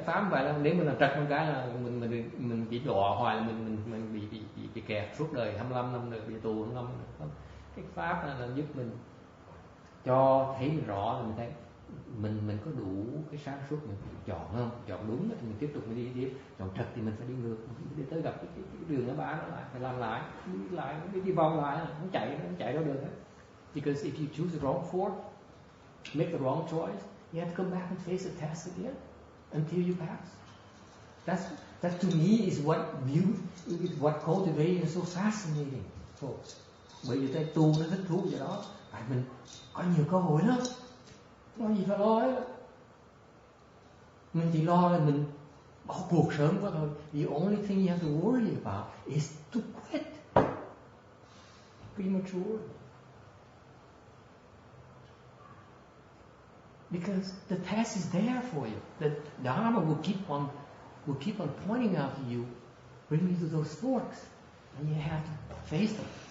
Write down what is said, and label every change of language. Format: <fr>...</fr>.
<vi>Pháp không phải là nếu mình làm trật một cái là mình bị đọa hoài, là mình bị kẹt suốt đời 25 năm được bị tù 25 năm. Cái pháp là giúp mình cho thấy rõ là mình thấy mình có đủ cái sáng suốt mình chọn không, chọn đúng thì mình tiếp tục mình đi tiếp, chọn trật thì mình phải đi ngược, đi tới gặp cái đường nó bá nó lại, phải làm lại, đi vòng lại, không chạy đâu được hết.</vi> <en>Because if you choose the wrong fork, make the wrong choice, you have to come back and face the test again until you pass. That to me is what cultivating is so fascinating, folks.</en> <vi>Bởi vì cái tu nó thích thú vậy đó, tại mình có nhiều cơ hội lắm, có gì phải lo hết. Mình chỉ lo là mình có cuộc sống quá thôi.</vi> <en>The only thing you have to worry about is to quit premature. Because the test is there for you. The Dharma will keep on pointing out to you, bring you to those forks, and you have to face them.</en>